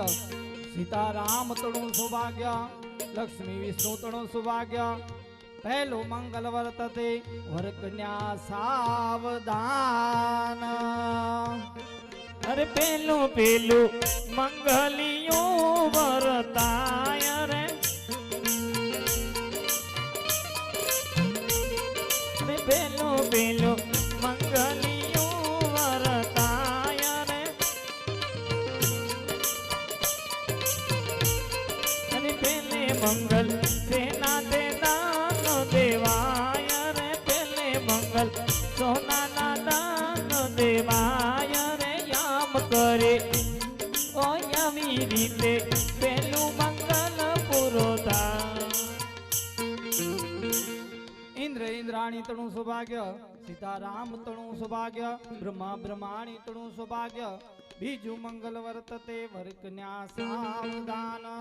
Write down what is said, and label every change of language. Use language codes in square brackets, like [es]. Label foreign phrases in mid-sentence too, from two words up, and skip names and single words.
[gu] સીતારામ તણું સૌભાગ્ય લક્ષ્મી વિષ્ણુ તણું સૌભાગ્ય પહેલો મંગળ વર્તતે વર કન્યા સાવધાન. અરે પેલો પેલો મંગળિયો વરતાય રે અરે પેલો પેલો મંગળિયો વરતાય રે અરે પેલે મંગળ સેના દે દાન દેવાય રે પેલે મંગળ સોના ના દાન દેવાય કરે ઓ યામી રીતે પેલું મંગળ પુરોધા. ઇન્દ્ર ઇન્દ્રાણી તણું સૌભાગ્ય સીતારામ તણું સૌભાગ્ય બ્રહ્મા બ્રહ્માણી તણું સૌભાગ્ય બીજું મંગળ વર્તતે વર કન્યા સાવધાન.